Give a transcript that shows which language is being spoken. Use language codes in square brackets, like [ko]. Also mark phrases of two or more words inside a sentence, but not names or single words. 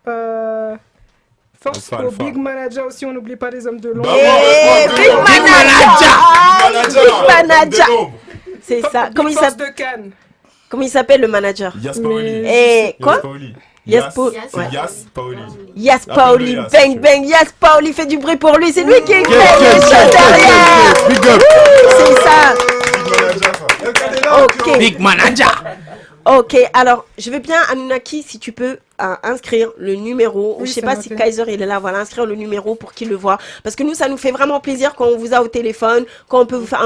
[fr] Force Alpha, au Alpha. [en] big manager [fr] aussi, on n'oublie pas les hommes de l'ombre. Bah, [en] Big manager. [fr] C'est ça. Big Comment il force s'appelle de Cannes. Comment il s'appelle le manager? Yas Paoli. Et quoi? Yas Paoli. Yas Paoli. Yas Paoli, Yas, bang tu bang, Yas Paoli fait du bruit pour lui, c'est lui qui écrit les Quel, choses derrière. [en] big up. [fr] C'est ça. Ok. [en] Big manager. [fr] Ok, alors je veux bien, Anunnaki, si tu peux inscrire le numéro, ou Oui, je sais c'est pas noté. si Kaiser il est là, voilà, inscrire le numéro pour qu'il le voit. Parce que nous, ça nous fait vraiment plaisir quand on vous a au téléphone, quand on peut vous faire.